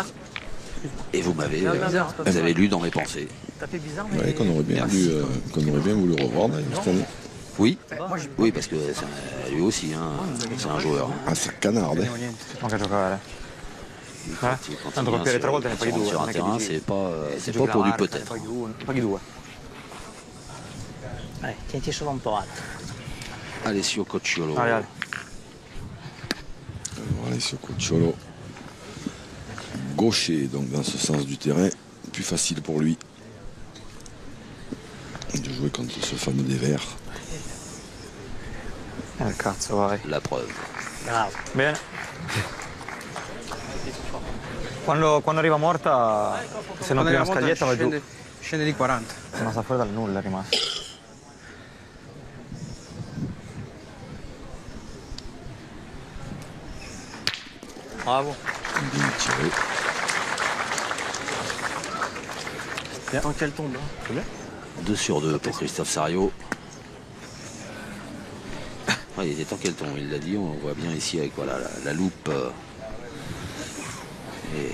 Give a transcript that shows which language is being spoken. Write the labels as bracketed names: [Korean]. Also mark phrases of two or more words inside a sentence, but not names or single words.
[French] et vous m'avez Bizarre, vous avez lu dans mes pensées. T'as fait bizarre, mais. Ouais, qu'on aurait bien voulu revoir d'ailleurs, cette année. Oui, oui, parce que lui aussi, hein, c'est un joueur. Ah, ça canarde. Hein. [Italian] Non, giocare. [French] Quand il [Italian] Tanto [French] vient [Italian] colpire tre volte ne [French] sur [Italian] paghi due. [French] sur un [Italian] non è che [French] terrain, [Italian] dici, [French] c'est [Italian] se [French] pas [Italian] giochi [French] pour [Italian] la [French] du [Italian] marca, [French] peut-être. [Italian] ne paghi due. Tienti solo un po' alto. Alessio Cocciolo. [French] Allez, allez. Voilà, sur Cocciolo. Gaucher, donc dans ce sens du terrain, plus facile pour lui de jouer contre ce fameux des Verts. [Italian] Cazzo, vai. [French] La preuve. Bravo. [Italian] Bene. Quando arriva morta, se non prima scaglietta va giù. Scende di 40. Ma sta fuori dal nulla è rimasto. Bravo. [French] Bien tiré. Tant qu'elle tombe. Hein. C'est bien. 2 sur 2 pour Christophe Sario. Ouais, il était temps qu'elle tombe, il l'a dit, on voit bien ici avec voilà, la loupe et